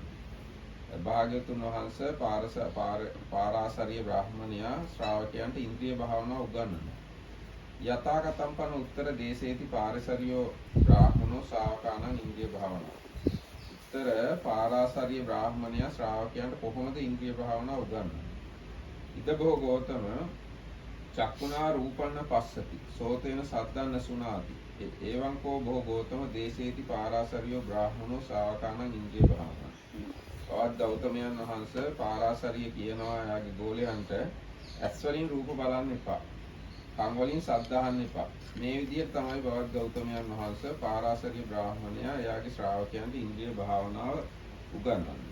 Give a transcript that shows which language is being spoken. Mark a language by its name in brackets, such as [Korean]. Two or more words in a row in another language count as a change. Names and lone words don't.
[Sinhala] භාග්‍යවතුන් වහන්සේ පාරාසරිය බ්‍රාහ්මණයා ශ්‍රාවකයන්ට ඉන්ද්‍රිය භාවනාව උගන්වනවා. [Pali] යථාගතම් පන උත්තර දේශේති පාරාසරියෝ බ්‍රාහ්මනෝ ශාවකානං ඉන්ද්‍රිය භාවනාව. [Sinhala] උත්තර පාරාසරිය බ්‍රාහ්මණයා ශ්‍රාවකයන්ට කොහොමද ඉන්ද්‍රිය භාවනාව උගන්වන්නේ? [Pali] ඉද බොහෝ ගෝතම චක්කුණා රූපන්න පස්සති සෝතේන සද්දන්න සුනාති එවං කෝ බොහෝ ගෝතම දේශේති පාරාසරියෝ බ්‍රාහ්මනෝ ශාවකානං ඉන්ද්‍රිය භාවනාව. [Sinhala] තවත් ගෞතමයන් වහන්සේ පාරාසරිය කියනවා යාගේ ගෝලයන්ට ඇස් වලින් රූප බලන්න එපා. කන් වලින් ශබ්ද අහන්න එපා. මේ විදිහට තමයි බවත් ගෞතමයන් වහන්සේ පාරාසරිය බ්‍රාහ්මණයා එයාගේ ශ්‍රාවකයන්ට ඉන්ද්‍රිය භාවනාව උගන්වන්නේ.